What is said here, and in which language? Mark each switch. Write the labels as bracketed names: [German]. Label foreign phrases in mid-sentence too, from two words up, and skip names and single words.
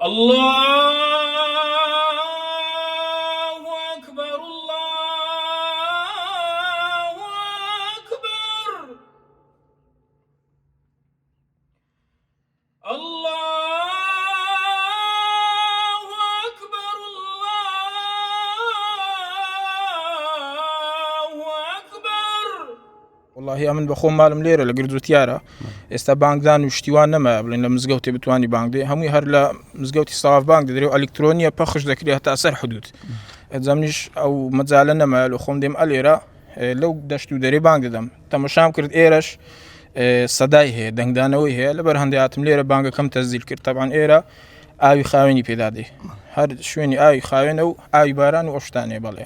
[Arabic] الله أكبر الله أكبر الله أكبر الله أكبر. [Central Kurdish] والله من بخۆم مالم لێرە لە گردوتیارە ئێستا بانگدان و شتیوان نەما بڵێن لە مزگەوتێ بتوانی بانگ دێ هەمووی هەر لە مزگەوتی ساواف بانگ دەدرێ و ئەلکترۆنیە پەخش دەکرێت هەتا سەر حدود ئەجەمنیش ئەو مەجالە نەما لە خۆم دێم ئەلێرە لەو دەشت و دەرێ بانگ دەدەم تەماشام کرد ئێرەش سەدای هەیە دەنگدانەوەی هەیە لەبەر هەندێک هاتم لێرە بانگەکەم تەزیل کرد تەبعاً ئێرە ئاوی خاوێنی پێدادێ هەر شوێنی ئاوی خاوێنە و ئاوی باران و ئەو شتانێ بەڵێ.